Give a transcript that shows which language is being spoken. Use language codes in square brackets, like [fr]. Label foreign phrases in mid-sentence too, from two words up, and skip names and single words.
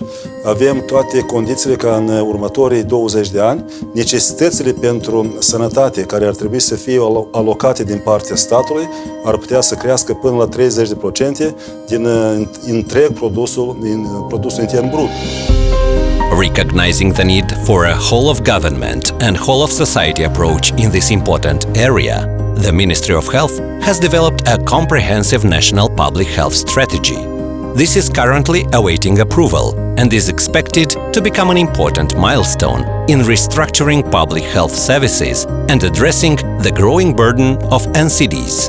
[ro] Avem toate condițiile ca în următorii 20 de ani, necesitățile pentru sănătate care ar trebui să fie alocate din partea statului ar putea să crească până la 30% din întreg produsul intern brut. [en] Recognizing the need for a whole-of-government and whole-of-society approach in this important area, the Ministry of Health has developed a comprehensive national public health strategy. This is currently awaiting approval and is expected to become an important milestone in restructuring public health services and addressing the growing burden of NCDs.